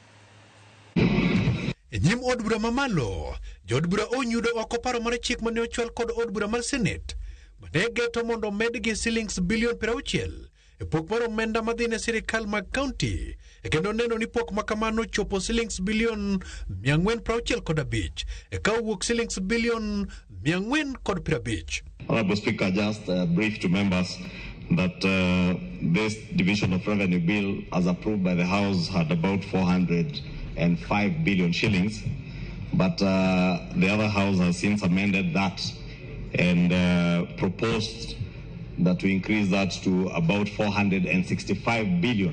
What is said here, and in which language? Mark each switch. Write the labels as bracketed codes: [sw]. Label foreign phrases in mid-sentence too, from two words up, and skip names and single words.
[luo] E nyim od bura mamalo, jod bura onyudo oko paro mar chik mane ochwal kod od bura mar Senet mane geto mondo medgi silings bilion 60 e pok mar omenda madhi ne sirikal mag kaunti, e kendo neno ni pok makamano chopo silings bilion 465 e ka owuok silings bilion 450. [en] Honorable Speaker, just brief to members that this division of revenue bill, as approved by the House, had about 405 billion shillings, but the other House has since amended that and proposed that we increase that to about 465 billion.